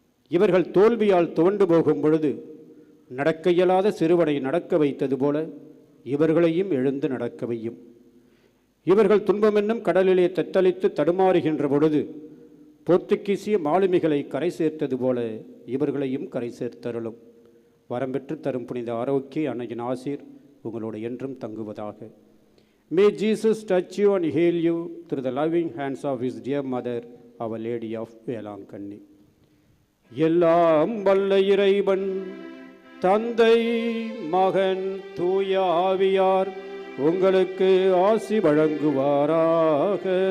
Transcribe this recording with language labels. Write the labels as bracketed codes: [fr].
[ta] இவர்கள் தோல்வியால் துவண்டு போகும் பொழுது நடக்க இயலாத சிறுவனை நடக்க வைத்தது போல இவர்களையும் எழுந்து நடக்க வையும். இவர்கள் துன்பமென்னும் கடலிலே தத்தளித்து தடுமாறுகின்ற பொழுது போர்த்துகீசிய மாலுமிகளை கரை சேர்த்தது போல இவர்களையும் கரை சேர்த்தருளும். வரம்பெற்று தரும் புனித ஆரோக்கிய அன்னையின் ஆசீர் உங்களோடு என்றும் தங்குவதாக. [en] May Jesus touch you and heal you through the loving hands of his dear mother, Our Lady of Velankanni. [ta] எல்லாம் வல்ல இறைவன் தந்தை மகன் தூய ஆவியார் உங்களுக்கு ஆசி வழங்குவாராக.